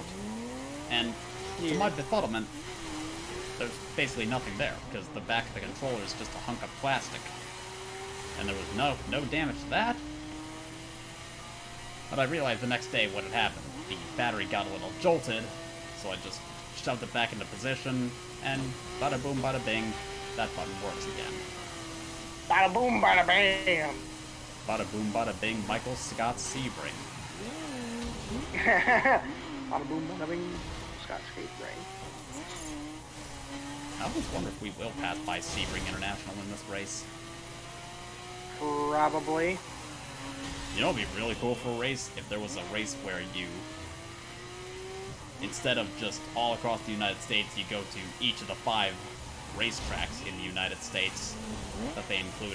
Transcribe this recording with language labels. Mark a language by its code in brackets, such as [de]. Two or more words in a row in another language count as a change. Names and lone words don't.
[en] And to my befuddlement, there's basically nothing there, because the back of the controller is just a hunk of plastic. And there was no damage to that. But I realized the next day what had happened. The battery got a little jolted, so I just shoved it back into position, and bada boom, bada bing, that button works again. Bada boom, bada bam. Bada boom, bada bing, Michael Scott Sebring. Bada boom, bada bing, Scott Sebring. I always wonder if we will pass by Sebring International in this race. Probably. You know, it'd be really cool for a race if there was a race where you, instead of just all across the United States, you go to each of the 5 racetracks in the United States that they included.